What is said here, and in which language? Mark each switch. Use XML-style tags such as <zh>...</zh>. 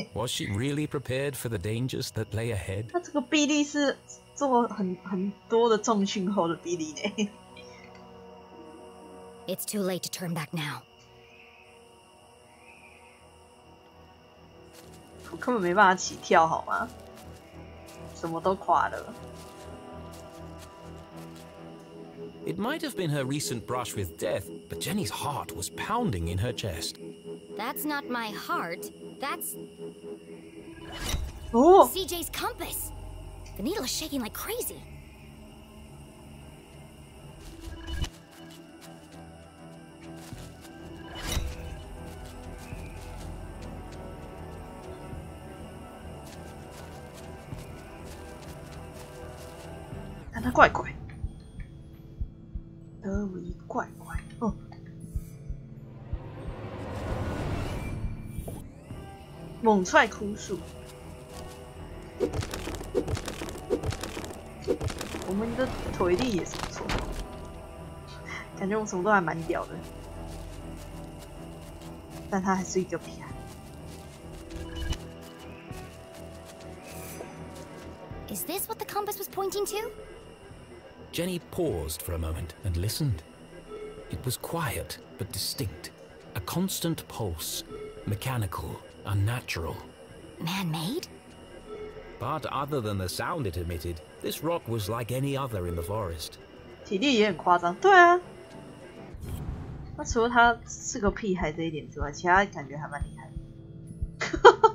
<en>Was she really prepared for the dangers that lay ahead?</en> <zh>他这个臂力是做很多的重训后的臂力呢。</zh> <en>It's too late to turn back now.</en> <zh>我根本没办法起跳，好吗？什么都垮了。</zh> <en>It might have been her recent brush with death, but Jenny's heart was pounding in her chest. That's not my heart. That's 哦， CJ's compass. The needle is shaking like crazy.</en> <zh>看他怪怪，德维怪怪哦。猛踹枯树，我们的腿力也是不错，感觉我们什么都还蛮屌的，但他还是一个屁孩。</zh> <en>Is this what the compass was pointing to? Jenny paused for a moment and listened. It was quiet but distinct, a constant pulse, mechanical, unnatural. Man-made? But other than the sound it emitted, this rock was like any other in the forest.</en> <zh>体力也很夸张，对啊。那除了他是个屁孩这一点之外，其他感觉还蛮厉害的。</zh>